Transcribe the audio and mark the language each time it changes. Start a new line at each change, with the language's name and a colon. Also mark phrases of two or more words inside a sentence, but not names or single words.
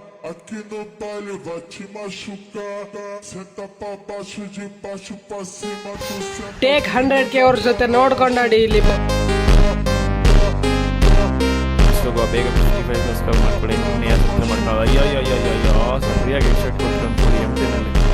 Portuguese: Aqui no baile vai te machucar. Senta pra baixo, de baixo pra cima, tu senta.
Kannada: ಟೇಕ್ 100K ಅವ್ರ ಜೊತೆ ನೋಡ್ಕೊಂಡಾಡಿ ಇಲ್ಲಿ ಬೇಗ 55 ಸಬ್ಸ್ಕ್ರೈಬ್ ಮಾಡ್ಕೊಳ್ಳಿ. ಮಾಡ್ಕೊಳ್ಳೋ ಅಯ್ಯೋ ಅಯ್ಯೋ ಅಯ್ಯೋ ಅಯ್ಯೋ ಸರಿಯಾಗಿ ಹೆಡ್ಶಾಟ್ ಕೊಟ್ಕೊಂಡು ಎಂಟಿನಲ್ಲಿ